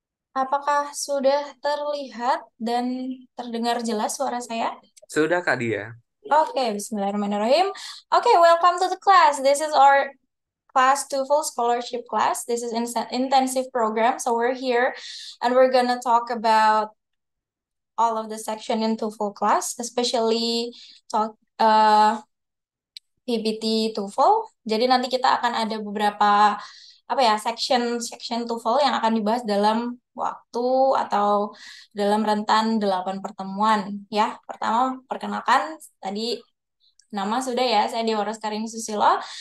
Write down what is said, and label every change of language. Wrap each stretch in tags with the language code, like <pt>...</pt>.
<id>Apakah sudah terlihat dan terdengar jelas suara saya? Sudah Kak Dia.</id> <en>Okay, Bismillahirrahmanirrahim. Okay, welcome to the class. This is our class TOEFL scholarship class. This is intensive program, so we're here and we're gonna talk about all of the section in TOEFL class, especially talk PPT TOEFL.</en> <id>Jadi nanti kita akan ada beberapa apa ya section TOEFL yang akan dibahas dalam waktu atau dalam rentan 8 pertemuan ya. Pertama, perkenalkan tadi nama sudah ya, saya Dewa Roskarini Susilo.</id>